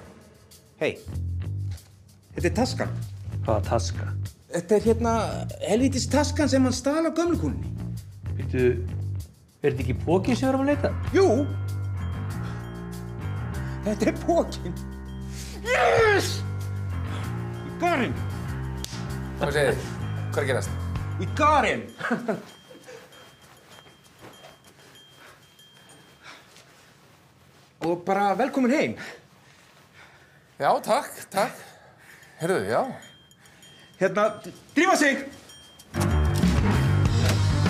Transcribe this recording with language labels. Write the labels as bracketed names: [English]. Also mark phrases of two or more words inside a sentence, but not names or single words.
[Icelandic] Hei, þetta er taskan. Hvaða taska? Þetta er helvítis taskan sem hann stal á gömlukúnni. Býttu, er þetta ekki pókin sem við erum að leita? Jú! Þetta er pókin. [English] Yes! Ég got him! [Icelandic] Hvað segir þið? Hvað er að gerast? [English] We got him! [Icelandic] Og bara velkomin heim. Já, takk. Heyrðu, já. Drífa sig!